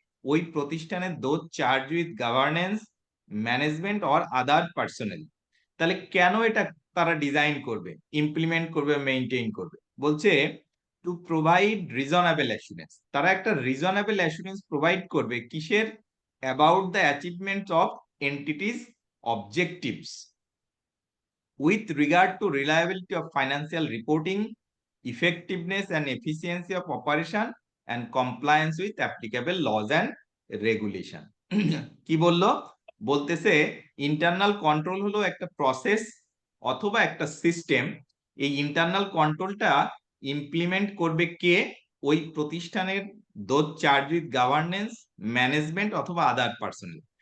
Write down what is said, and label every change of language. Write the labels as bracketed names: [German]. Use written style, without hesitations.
[Bangla] ওই প্রতিষ্ঠানের [English] Those charge with governance, management or other personnel. [Bangla] তাহলে কেন এটা তারা ডিজাইন করবে, ইমপ্লিমেন্ট করবে, মেইনটেইন করবে? বলছে [English] To provide reasonable assurance. [Bangla] তারা একটা রিজনেবল অ্যাসুরেন্স প্রোভাইড করবে কিসের? [English] About the achievement of entity's objectives with regard to reliability of financial reporting, effectiveness and efficiency of operation and compliance with applicable laws and regulation. [Bangla] কি বললো? বলতেছে internal control হলো একটা process অথবা একটা system. এই ইন্টারনাল কন্ট্রোলটা ইমপ্লিমেন্ট করবে কে? ওই প্রতিষ্ঠানের [English] Those charge with governance, management অথবা other personnel.